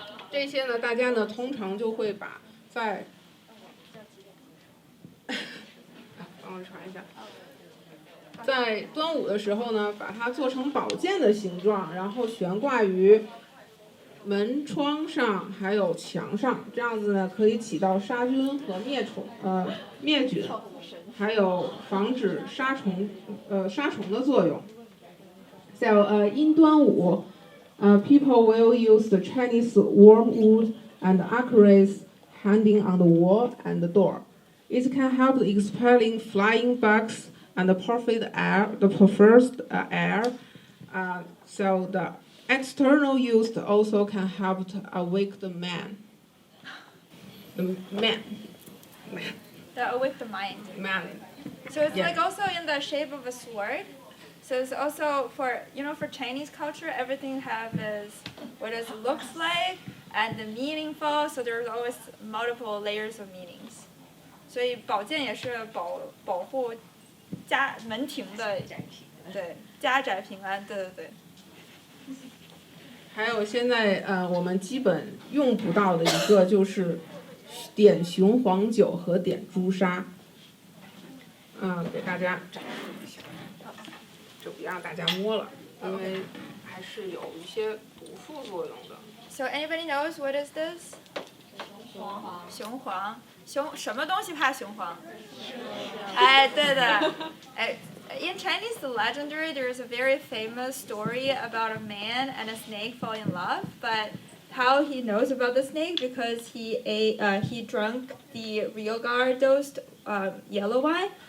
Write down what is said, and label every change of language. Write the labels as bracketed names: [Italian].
[Chinese] 这些呢，大家呢通常就会把在帮我传一下，在端午的时候呢，把它做成宝剑的形状，然后悬挂于门窗上，还有墙上，这样子呢可以起到杀菌和灭菌，还有防止杀虫的作用。 [English] So in 端午people will use the Chinese wormwood and acorus hanging on the wall and the door. It can help expelling flying bugs and the perfect air. So the external use also can help to awake the man. That awake the mind. Man. So it's Yeah. like also in the shape of a sword. So it's also for Chinese culture, everything is what it looks like and the meaningful. So there's always multiple layers of meanings. [Chinese] 所以宝剑也是保护门庭的，对，家宅平安，对。还有现在我们基本用不到的一个就是点雄黄酒和点朱砂。给大家展示一下，就不让大家摸了，因为还是有一些毒副作用的。 [English] So anybody knows what is this? [Chinese] 雄黄。什么东西怕雄黄？哎，对的。 [English] In Chinese legendary, there is a very famous story about a man and a snake falling in love. But how he knows about the snake because he drank the real guard dosed yellow wine.